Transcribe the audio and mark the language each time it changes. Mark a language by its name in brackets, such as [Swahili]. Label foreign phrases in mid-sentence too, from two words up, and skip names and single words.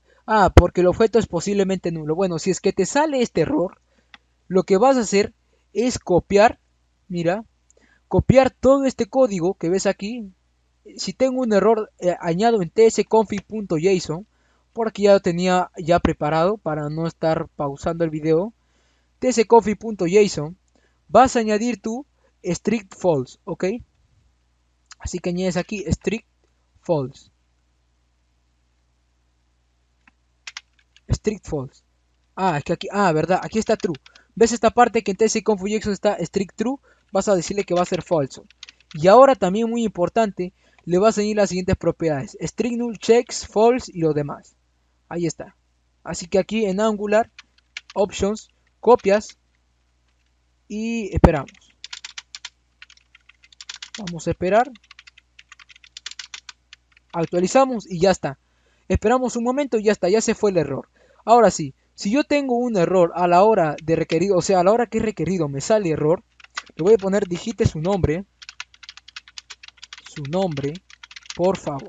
[Spanish] Ah, porque el objeto es posiblemente nulo. Bueno, si es que te sale este error, lo que vas a hacer es copiar, mira, copiar todo este código que ves aquí. Si tengo un error, añado en tsconfig.json, porque ya lo tenía ya preparado para no estar pausando el video. tsconfig.json, vas a añadir tu strict false, ¿ok? Así que añades aquí strict false, strict false. Ah, es que aquí, verdad, aquí está true. ¿Ves esta parte que en tsconfig.json está strict true? Vas a decirle que va a ser falso. Y ahora también muy importante, le vas a añadir las siguientes propiedades: string null, checks, false y lo demás. Ahí está. Así que aquí en Angular, options, copias y esperamos. Vamos a esperar. Actualizamos y ya está. Esperamos un momento y ya está, ya se fue el error. Ahora sí, si yo tengo un error a la hora de requerido, o sea, a la hora que es requerido me sale error, le voy a poner digite su nombre, por favor.